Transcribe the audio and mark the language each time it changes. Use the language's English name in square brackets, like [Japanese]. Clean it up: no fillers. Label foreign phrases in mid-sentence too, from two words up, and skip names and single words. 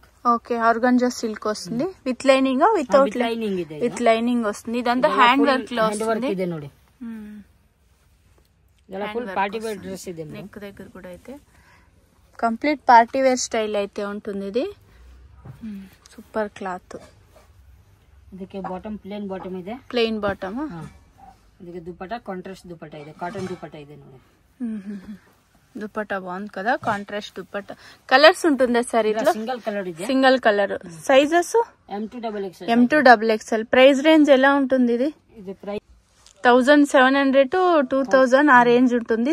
[Telugu] ఓకే, ఆర్గంజా సిల్క్ వస్తుంది. విత్ లైనింగ్ వితౌట్ లైనింగ్? విత్ లైనింగ్ వస్తుంది. ఇదంతా హ్యాండ్ వర్క్ లో వస్తుంది. నెక్ దగ్గర కూడా అయితే కంప్లీట్ పార్టీ వేర్ స్టైల్ అయితే ఉంటుంది. ఇది సూపర్ క్లాత్. [Kannada] ಬಾಟಮ್ ಪ್ಲೇನ್ ಬಾಟಮ್ ಇದೆ. ಪ್ಲೇನ್ ಬಾಟಮ್. ಇದಕ್ಕೆ ದುಪಟ್ಟ ಕಾಂಟ್ರಾಸ್ಟ್ ದುಪಟ್ಟ ಇದೆ, ಕಾಟನ್ ದುಪಟ್ಟ ಇದೆ ನೋಡಿ. [Telugu] దుపట్టా బాగుంది కదా, కాంట్రాస్ట్ దుపట్టా. కలర్స్ ఉంటుందా సార్ ఇట్లా? [Kannada] సింగిల్ కలర్ ಇದೆ. [Telugu] సింగిల్ కలర్. సైజెస్ M2 XXL. ప్రైస్ రేంజ్ ఎలా ఉంటుంది ఇది? ఇది ప్రైస్ 1700 to 2000 ఆ రేంజ్ ఉంటుంది.